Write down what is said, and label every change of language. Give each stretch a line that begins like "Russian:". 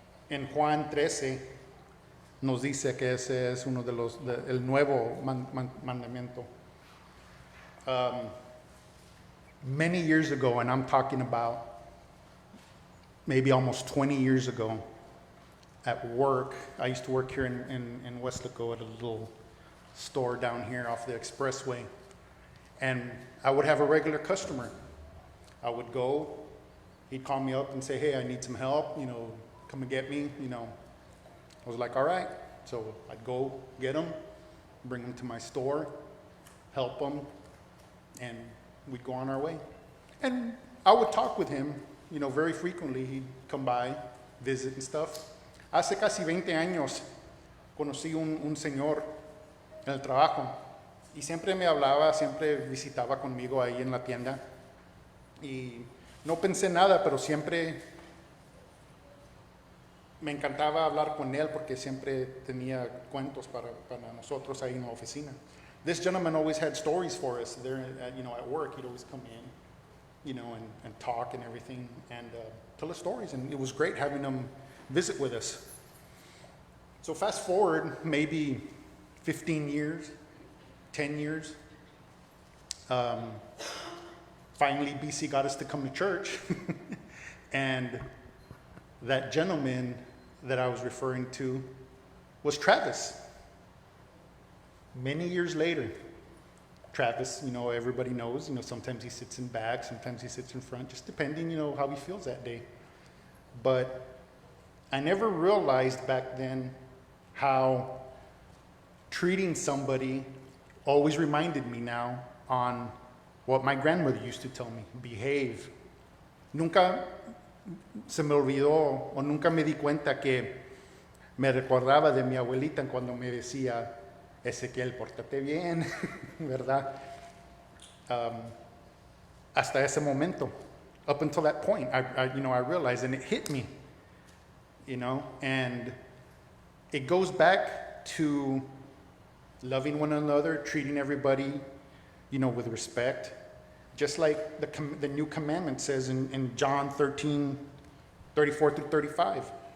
Spanish: En Juan 13 nos dice que ese es uno de el nuevo mandamiento.
English: Many years ago, and I'm talking about maybe almost 20 years ago, at work, I used to work here in Westlaco at a little store down here off the expressway, and I would have a regular customer. I would go, he'd call me up and say, hey, I need some help, come and get me, I was like, all right. So I'd go get him, bring him to my store, help him, and we'd go on our way. And I would talk with him, very frequently. He'd come by, visit and stuff.
Spanish: Hace casi 20 años conocí un señor en el trabajo y siempre me hablaba, siempre visitaba conmigo ahí en la tienda. Y no pensé nada, pero siempre me encantaba hablar con él porque siempre tenía cuentos para nosotros ahí en la oficina.
English: This gentleman always had stories for us there, at work. He'd always come in, and talk and everything and tell us stories. And it was great having him visit with us. So fast forward maybe 15 years, 10 years. Finally, BC got us to come to church. And that gentleman that I was referring to was Travis. Many years later, Travis, everybody knows, sometimes he sits in back, sometimes he sits in front, just depending, how he feels that day. But I never realized back then how treating somebody always reminded me now on what my grandmother used to tell me, behave.
Spanish: Nunca se me olvidó o nunca me di cuenta que me recordaba de mi abuelita cuando me decía, Ezequiel, pórtate bien, ¿verdad? Hasta ese momento,
English: up until that point, I realized, and it hit me, and it goes back to loving one another, treating everybody, with respect, just like the new commandment says in John 13, 34 through 35.